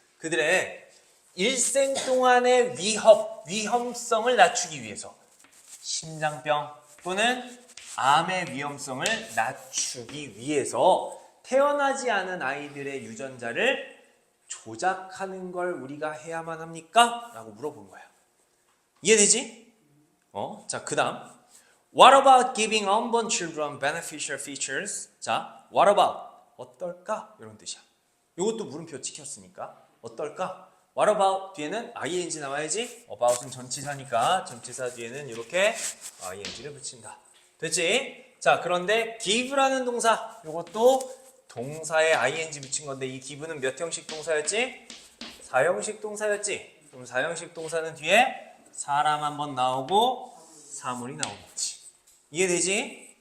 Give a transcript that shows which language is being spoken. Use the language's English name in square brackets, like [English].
[Korean] 그들의 일생 동안의 위험성을 낮추기 위해서 심장병 또는 암의 위험성을 낮추기 위해서 태어나지 않은 아이들의 유전자를 조작하는 걸 우리가 해야만 합니까? 라고 물어본 거야. 이해되지? 자, 그 다음 [English] What about giving unborn children beneficial features? [Korean] 자, what about? 어떨까? 이런 뜻이야. 이것도 물음표 찍혔으니까 어떨까? What about 뒤에는 ing 나와야지. about은 전치사니까 전치사 뒤에는 이렇게 ing를 붙인다. 됐지? 자, 그런데 give라는 동사 이것도 동사에 ing 붙인 건데 이 give는 몇 형식 동사였지? 4형식 동사였지? 그럼 4형식 동사는 뒤에 사람 한번 나오고 사물이 나오겠지. 이해되지?